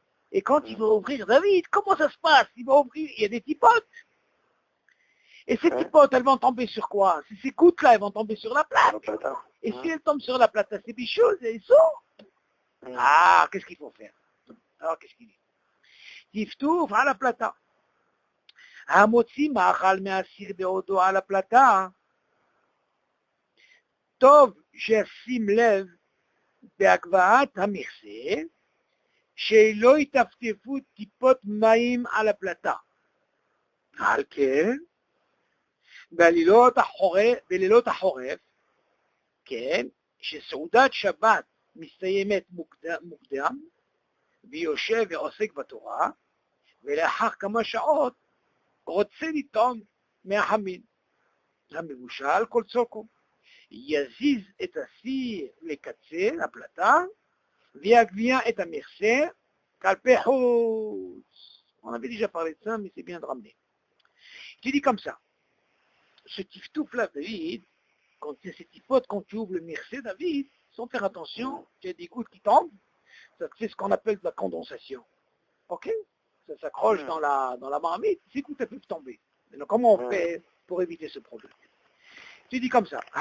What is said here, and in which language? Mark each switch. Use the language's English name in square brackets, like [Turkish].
[French] Et quand il va ouvrir, David, comment ça se passe? Il va ouvrir, il y a des tipotes. Et ces tipotes, elles vont tomber sur quoi? Ces gouttes-là, elles vont tomber sur la plaque. Et si elles tombent sur la plate, c'est bicheux, elles sont. Ah, qu'est-ce qu'il faut faire? Alors, qu'est-ce qu'il dit? Tiftouf à la plata. [Hebrew] המוציא מאכל מהסיר בעודו על הפלטה, טוב שישים לב בהגבהת המכסה, שלא יטפטפו טיפות מים על הפלטה. על כן, בלילות החורף, כן, שסעודת שבת מסתיימת מוקדם, ויושב ועוסק בתורה, ולאחר כמה שעות רוצה לטעום מהחמין. המבושל כל צוקו. יזיז את הסיר לקצה, לפלטה, ויגביה את המכסה כלפי חוץ. [French] On avait déjà parlé de ça, mais c'est bien de ramener. Tu dis comme ça. Ce tiftouf là, David, quand il y a ces tipotes, quand tu ouvres le mixé, David, sans faire attention, tu as des gouttes qui tombent, c'est ce qu'on appelle de la condensation. Ok? Ça s'accroche dans la marmite, ces gouttes peuvent tomber. Alors comment on fait pour éviter ce problème? Tu dis comme ça.